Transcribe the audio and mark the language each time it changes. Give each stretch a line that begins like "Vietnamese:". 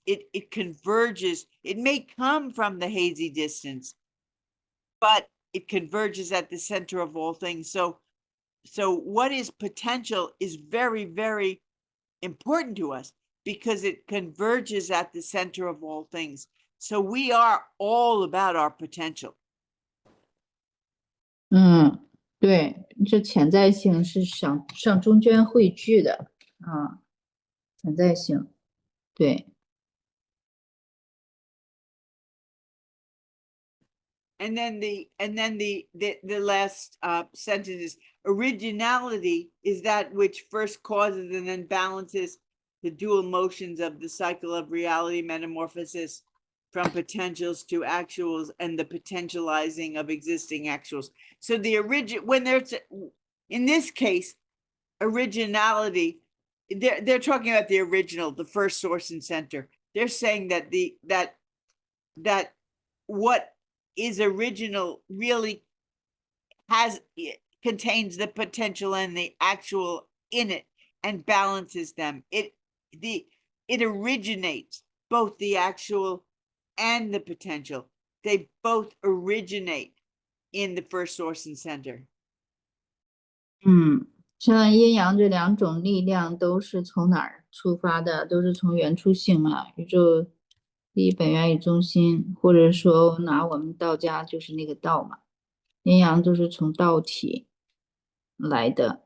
English: It converges. It may come from the hazy distance, but it converges at the center of all things. So what is potential is very, very important to us because it converges at the center of all things. So we are all about our potential.
Chinese: 对，这潜在性是上中间汇聚的潜在性，对。
English: And then the last sentence is originality is that which first causes and then balances the dual motions of the cycle of reality metamorphosis from potentials to actuals and the potentializing of existing actuals. So when there's in this case originality, they're talking about the original, the first source and center. They're saying that that what is original really contains the potential and the actual in it and balances them. It originates both the actual and the potential. They both originate in the first source and center.
Chinese: 像阴阳这两种力量都是从哪儿出发的？都是从原初性嘛，宇宙第一本源与中心，或者说拿我们道家就是那个道嘛，阴阳都是从道体来的。